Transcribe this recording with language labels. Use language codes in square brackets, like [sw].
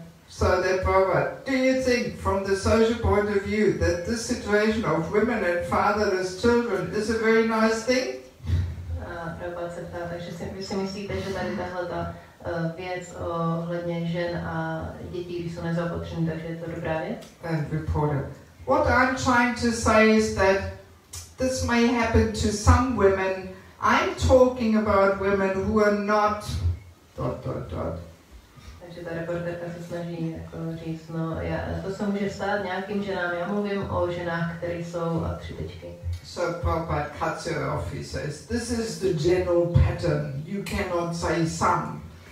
[en] So then, Prabhupada, do you think from the social point of view that this situation of women and fatherless children is a very nice thing? [cs] Prabhupada se ptá, takže vy si myslíte, že tady tahle věc ohledně žen a dětí, když jsou nezaopatřený, takže je to dobrá věc? [en] And reporter, what I'm trying to say is that this may happen to some women. I'm talking about women who are not ... [cs] Takže ta reportérka se snaží jako říct, no, to se může stát nějakým ženám, já mluvím o ženách, které jsou a 3 tečky. [en] So Prabhupada cuts her off, he says, this is the general pattern, you cannot say some.